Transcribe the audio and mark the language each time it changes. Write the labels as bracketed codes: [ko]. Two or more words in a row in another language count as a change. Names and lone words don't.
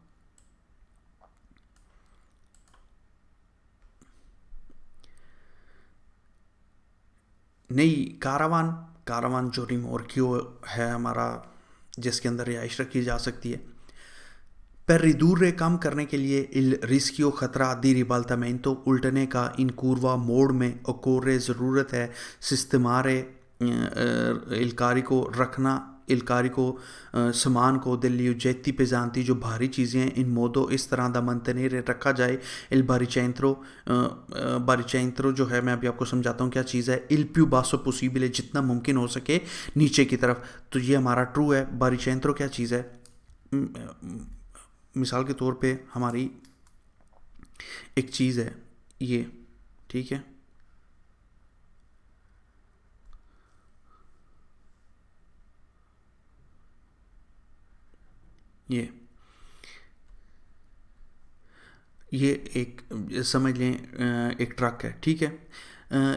[hi] नई कारावान, कारावान जो रिमोर्कियो है हमारा, जिसके अंदर रिहाइश रखी जा सकती है। [it] Per ridurre [hi] कम करने के लिए [it] il rischio [hi] खतरा [it] di ribaltamento [hi] उल्टने का [it] in curva [hi] मोड में occorre ज़रूरत है [it] sistemare il carico [hi] रखना, [it] il carico [hi] सामान को [it] degli oggetti pesanti [hi] जो भारी चीज़ें हैं [it] in modo [hi] इस तरह [it] da mantenere [hi] रखा जाए [it] il baricentro baricentro [hi] जो है मैं अभी आपको समझाता हूँ क्या चीज़ है। [it] il più basso possibile [hi] जितना मुमकिन हो सके नीचे की तरफ। तो ये हमारा ट्रू है। baricentro क्या चीज़ है? मिसाल के तौर पे हमारी एक चीज़ है ये, ठीक है, ये एक समझ लें एक ट्रक है, ठीक है।